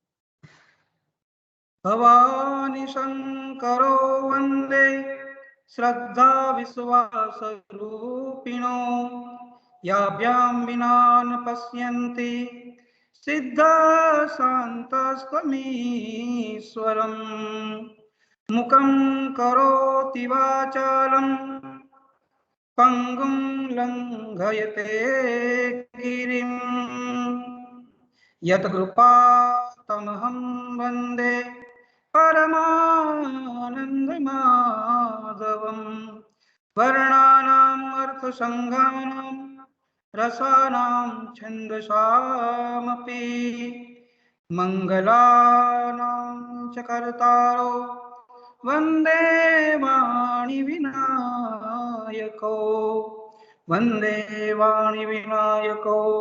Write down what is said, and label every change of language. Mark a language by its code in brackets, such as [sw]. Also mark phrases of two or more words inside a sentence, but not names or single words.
[sa] ભવાની શંકરો વંદે શ્રદ્ધા વિશ્વાસ રૂપિણો યાભ્યામ વિના ન પશ્યન્તિ સિદ્ધા શાંતસ્તમીશ્વરમ મુખં કરોતિ વાચાલમ પંગું લંઘયતે ગિરિમ યત્કૃપાતમહં વંદે परमानन्दमाधवम् वर्णानाम् अर्थसङ्घानां रसानां छन्दसामपि मङ्गलानां च कर्तारो वन्दे वाणिविनायको वन्दे वाणिविनायको।